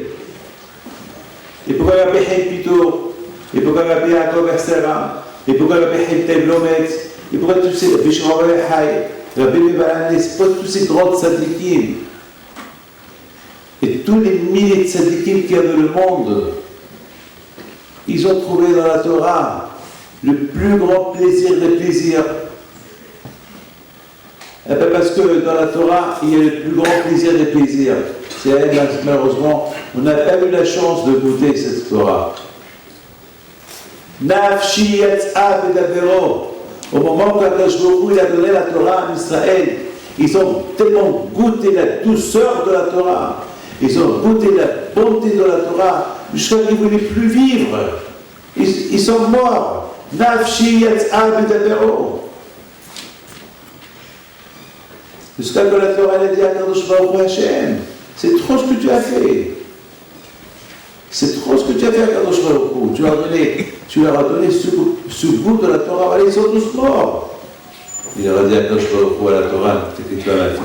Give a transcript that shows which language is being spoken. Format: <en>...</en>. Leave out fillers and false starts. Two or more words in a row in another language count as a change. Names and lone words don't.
<fr>Et pourquoi Rabbi Haïm Pito, et pourquoi Rabbi Yaakov Versera, et pourquoi Rabbi Haïm Lomet, et pourquoi tous ces Rabbi Mebalan, tous ces grands tzadikim, et tous les milliers de tzadikim qu'il y a dans le monde, ils ont trouvé dans la Torah le plus grand plaisir des plaisirs. Et bien parce que dans la Torah, il y a le plus grand plaisir des plaisirs. C'est malheureusement, on n'a pas eu la chance de goûter cette Torah.</fr> <he>נפשי יצאה בדברו.</he> <fr>Au moment où Akadosh Baruch Hu il a donné la Torah à Israël, ils ont tellement goûté la douceur de la Torah, ils ont goûté la bonté de la Torah, jusqu'à ce qu'ils ne voulaient plus vivre. Ils sont morts.</fr> <he>נפשי יצאה בדברו.</he> <fr>Jusqu'à que la Torah a dit à Akadosh Baruch Hu Hashem, c'est trop ce que tu as fait. C'est trop ce que tu as fait à Akadosh Baruch Hu. Tu leur as donné ce goût de la Torah. Allez, ils sont tous morts. Il leur a dit à Akadosh Baruch Hu à la Torah, c'était toi la fin.</fr>